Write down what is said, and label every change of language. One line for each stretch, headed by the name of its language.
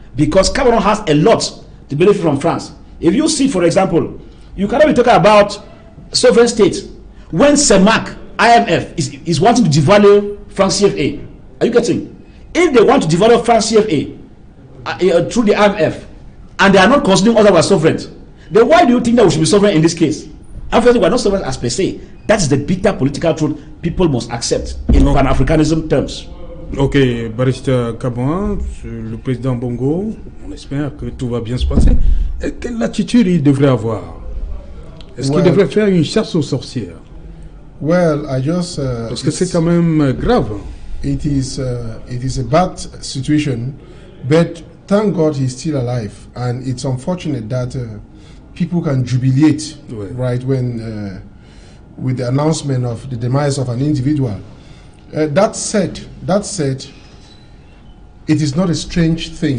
English: Because Cameroon has a lot to benefit from France. If you see, for example, you cannot be talking about sovereign states when CEMAC, IMF, is wanting to devalue France CFA. Are you getting? If they want to devalue France CFA through the IMF, and they are not considering other sovereigns, then why do you think that we should be sovereign in this case? Obviously, we are not sovereign as per se. That is the bitter political truth people must accept in Pan-Africanism terms.
French: Ok, Barrister Kabouin, le président Bongo, on espère que tout va bien se passer. Et quelle attitude il devrait avoir? Est-ce qu'il devrait faire une chasse aux sorcières?
English: Well, I just
French: parce que c'est quand même grave.
English: It is a bad situation, but thank God he's still alive, and it's unfortunate that people can jubilate right when with the announcement of the demise of an individual. That said, it is not a strange thing.